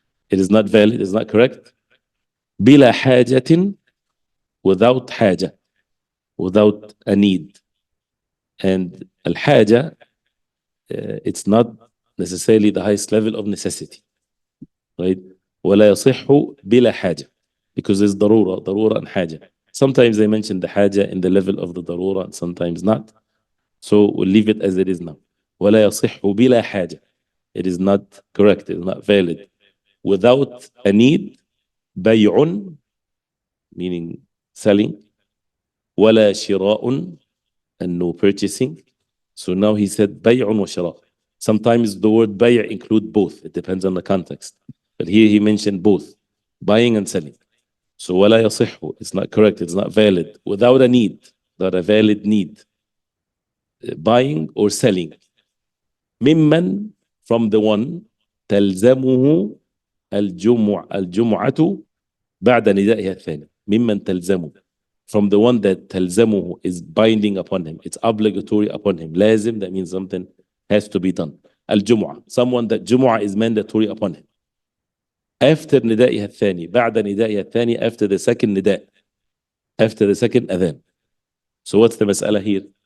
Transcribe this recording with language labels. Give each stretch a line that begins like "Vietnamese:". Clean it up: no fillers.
English: It is not valid, it is not correct.
Arabic: بلا حاجة,
English: without حاجة, without a need. And الحاجة, it's not necessarily the highest level of necessity, right?
Arabic: ولا يصح بلا حاجة,
English: because there's
Arabic: ضرورة and حاجة.
English: Sometimes they mention the حاجة in the level of the ضرورة and sometimes not. So we'll leave it as it is now.
Arabic: ولا يصح بلا حاجة.
English: It is not correct, it is not valid. Without a need, بيع, meaning selling,
Arabic: ولا شراء,
English: and no purchasing. So now he said
Arabic: بيع وشراء.
English: Sometimes the word بيع include both. It depends on the context. But here he mentioned both, buying and selling. So
Arabic: ولا يصح,
English: it's not correct, it's not valid. Without a need, without a valid need, buying or selling.
Arabic: ممن,
English: from the one,
Arabic: تلزمه الجمعة بعد ندائها الثاني. ممن تلزمه,
English: from the one that تلزمه is binding upon him, it's obligatory upon him. لازم, that means something has to be done. الجمعة, someone that جمعة is mandatory upon him. After
Arabic: ندائها الثاني, بعد ندائها الثاني,
English: after the second نداء, after the second adhan. So what's the مسألة here?